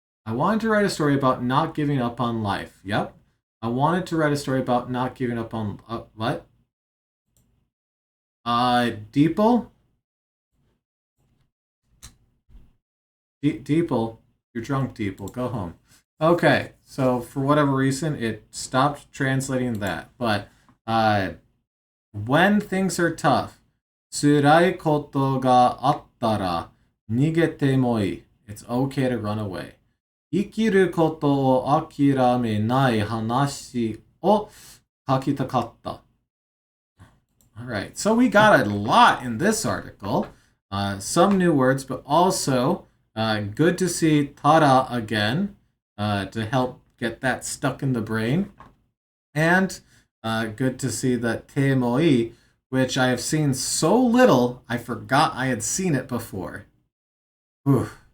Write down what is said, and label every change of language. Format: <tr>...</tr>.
<en>I wanted to write a story about not giving up on life. Yep. I wanted to write a story about not giving up on... what? DeepL? DeepL. You're drunk, DeepL. Go home. Okay, so for whatever reason, it stopped translating that. But when things are tough,</en> <ja>辛いことがあったら逃げてもいい.</ja> <en>It's okay to run away.</en> <ja>生きることを諦めない話を書きたかった.</ja> <en>Alright, so we got a lot in this article. Some new words, but also good to see Tara again to help get that stuck in the brain. And good to see that te moi, which I have seen so little, I forgot I had seen it before. Whew.</en>